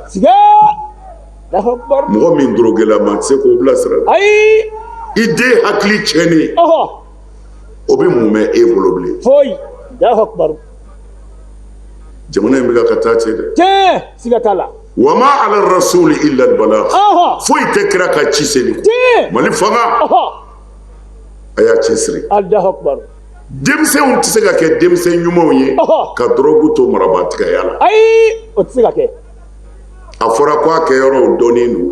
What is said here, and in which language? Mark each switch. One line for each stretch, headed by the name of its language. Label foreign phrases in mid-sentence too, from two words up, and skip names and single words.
Bambara: Sigay.
Arabic: الله أكبر.
Bambara: Mɔgɔ min drogue la ma se k'o bila sira. Ayi. I den hakili tiɲɛni. O bɛ mun mɛn e bolo bilen. Foyi.
Arabic: الله أكبر.
Bambara: Jamana in bɛ ka taa cɛ dɛ. Siga t'a la.
Arabic: وما على الرسول إلا البلاغ.
Bambara: Foyi tɛ kira ka ci seli. Mali fanga. A y'a cɛsiri.
Arabic: الله أكبر.
Bambara: Denmisɛnw tɛ se ka kɛ denmisɛn ɲumanw ye ka drogue to marabatigaya la. Ayi, o tɛ se ka kɛ. A fɔra ko a kɛyɔrɔw dɔnnen don.